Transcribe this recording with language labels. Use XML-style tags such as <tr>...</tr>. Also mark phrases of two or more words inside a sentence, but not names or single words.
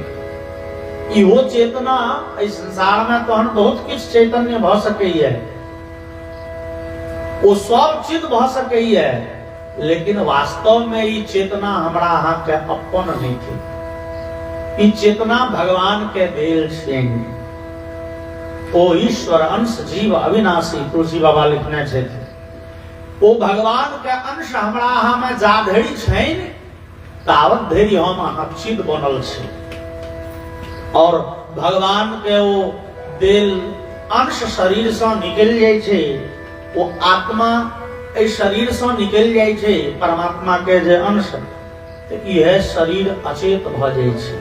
<mai>इहो चेतना इस संसार में तहन बहुत किछ चैतन्य भ सकैए, वो सब चिद भ सकैए, लेकिन वास्तव में ई चेतना हमरा अहाँ के अपन नहीं थी। ई चेतना भगवान के देल छै। ओ ईश्वर अंश जीव अविनाशी तुलसी बाबा लिखने छै। ओ भगवान के अंश हमरा अहाँ में जा धरि छै तावत धरि हम अहाँ चिद बनल छी। और भगवान के वो देल अंश शरीर से निकल जाय छै, वो आत्मा ए शरीर से निकल जाय छै, परमात्मा के जे अंश, तो यह शरीर अचेत भ जाय छै।</mai>